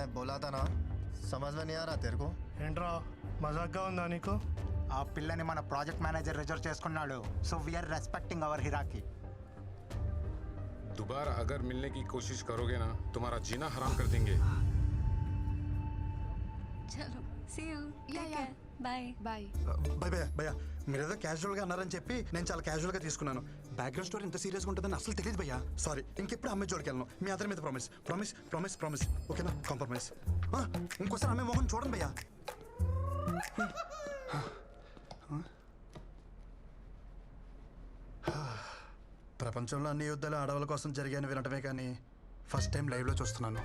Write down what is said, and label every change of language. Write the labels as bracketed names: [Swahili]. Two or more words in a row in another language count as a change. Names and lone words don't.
[Hindi] बुलाता ना समझ में नहीं आ रहा तेरे को [Telugu] ఏంట్రా మజాక్గా ఉందా నీకు? ఆ పిల్లని మన ప్రాజెక్ట్ మేనేజర్ రిజర్వ్ చేసుకున్నాడు. [English] so we're respecting our hierarchy. [Hindi] दोबारा अगर मिलने की कोशिश करोगे ना तुम्हारा जीना हराम कर देंगे. [English] చలో see you Yeah, టేక్ yeah. care bye బాయ్. [Telugu] భయ భయ మీరేదో క్యాజువల్గా అన్నారని చెప్పి నేను చాలా క్యాజువల్గా తీసుకున్నాను. [English] background story [Telugu] ఇంత సీరియస్గా ఉంటుందని అసలు తెలియదు భయ్యా. సారీ, ఇంకెప్పుడు అమ్మాయి జోడికి వెళ్ళను. మీ అందరి మీద [English] promise promise promise promise [Telugu] ఓకేనా? కాంప్రమైజ్. ఇంకోసారి అమ్మాయి మొహం చూడండి భయ్యా. ప్రపంచంలో అన్ని యుద్ధాలు ఆడవాళ్ళ కోసం జరిగాయని వినటమే కానీ [English] first time [Telugu] లైవ్లో చూస్తున్నాను.